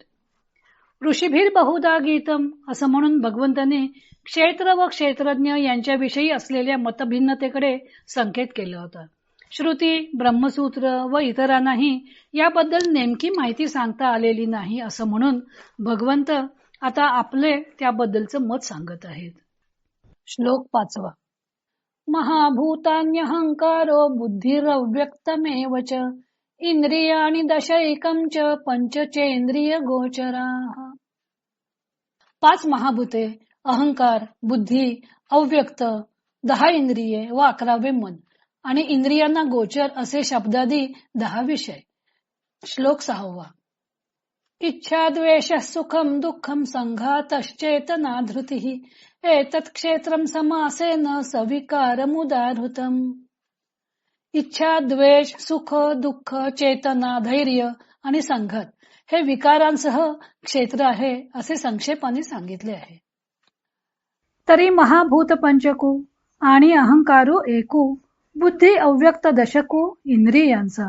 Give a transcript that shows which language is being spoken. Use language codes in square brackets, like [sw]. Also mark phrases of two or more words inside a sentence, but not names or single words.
[sa] ऋषीभीर बहुधा गीतम [mr] असं म्हणून भगवंताने क्षेत्र व क्षेत्रज्ञ यांच्याविषयी असलेल्या मतभिन्नतेकडे संकेत केला होता. श्रुती, ब्रह्मसूत्र व इतरांनाही याबद्दल नेमकी माहिती सांगता आलेली नाही असं म्हणून भगवंत आता आपले त्याबद्दलचं मत सांगत आहेत. श्लोक 5. [sa] महाभूतान्यहंकारो बुद्धिरव्यक्तमेव च इंद्रियाणि दशैकं च पंचचेंद्रिय गोचराः. [mr] 5 महाभूते, अहंकार, बुद्धी, अव्यक्त, 10 इंद्रिये व 11वे मन आणि इंद्रियांना गोचर असे शब्दादी 10 विषय. श्लोक 6. [sa] इच्छा द्वेष सुखम दुःखम संघातश्चेतना धृतिः एतत् क्षेत्रम समासेन सविकारमुदाहृतम्. [mr] इच्छा, द्वेष, सुख, दुःख, चेतना, धैर्य आणि संघात हे विकारांसह क्षेत्र आहे असे संक्षेपाने सांगितले आहे. तरी महाभूत पंचकू आणि अहंकारो एकू, बुद्धी अव्यक्त दशकू इंद्रियांचा.